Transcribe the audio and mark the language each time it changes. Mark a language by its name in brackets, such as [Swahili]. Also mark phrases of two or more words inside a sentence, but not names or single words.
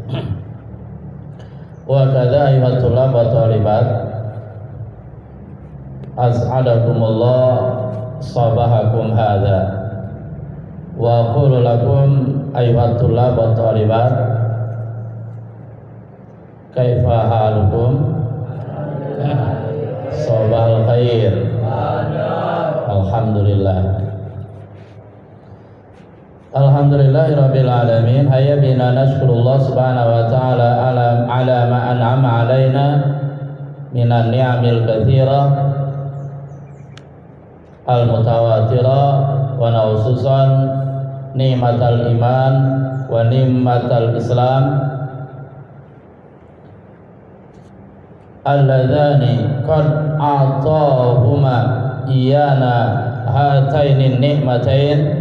[Arabic] وكذا أيها الطلاب والطالبات أسعدكم الله صباحكم هذا وأقول لكم أيها الطلاب والطالبات كيف حالكم? صباح الخير الحمد لله. الحمد لله رب العالمين. هيا بنا نشكر الله سبحانه وتعالى على ما أنعم علينا من النعم الكثيرة المتواترة وخصوصا نعمة الإيمان ونعمة الإسلام اللذان قد أعطاهما إيانا هاتين نعمتين.